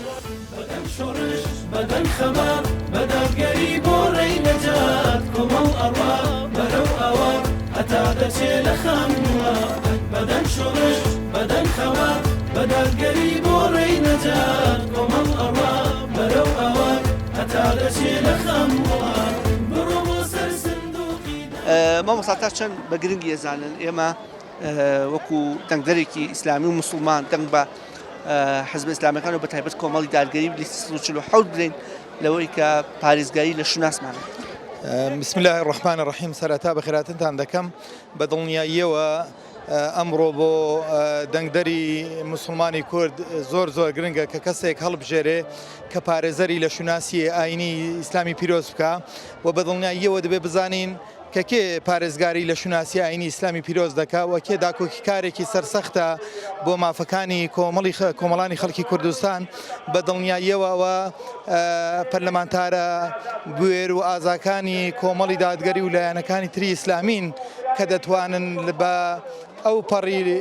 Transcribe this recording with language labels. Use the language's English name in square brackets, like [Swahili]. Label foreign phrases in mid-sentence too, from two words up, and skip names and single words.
[Central Kurdish] بدەن شۆڕش بدەن خەبات بەدادگەری بۆ ڕێی نەجات کۆمەڵ ئەڕوا بەرەو ئەوە هەتا دەچێ لە خەموە بدەن شۆڕش بدەن خەوات بەدادگەری بۆ ڕێی نەجات کۆمەڵ ئەڕوا بەرەو ئەوە هەتا دەچێ لە خەموە بڕۆ بۆ سەر سندوقی مامۆستا تا چەند بە گرنگی ێزانن ئێمە وەکو دەنگدەرێکی ئیسلامی و مسلمان دەنگ بە حزب ئیسلامیەکان و بە تایبەت کۆمەڵی دادگەری لیستی 147 بدەین لەوەی کە پارێزگاری لە شوناسمانە. [Arabic] بسم الله الرحمن الرحیم [Central Kurdish] سەرەتا بەخێراتتان دەکەم بە دڵنیاییەوە ئەمڕۆ بۆ دەنگدەری مسلمانی کورد زۆر گرنگە کە کەسێک هەڵبژێرێ کە پارێزەری لە شوناسی ئاینی ئیسلامی پیرۆز بکە و بە دڵنیاییەوە دەبێ بزانین کە کێ پارێزگاری لە شوناسی ئاینی ئیسلامی پیرۆز دەکا و کێ داکۆکی کارێکی سەرسەختە بۆ مافەکانی کۆمەڵانی خەڵکی کوردستان بە دڵنیاییەوە پەرلەمانتارە بوێر و ئازاکانی کۆمەڵی دادگەری و لایەنەکانی تری ئیسلامین کە دەتوانن بە ئەو پەڕی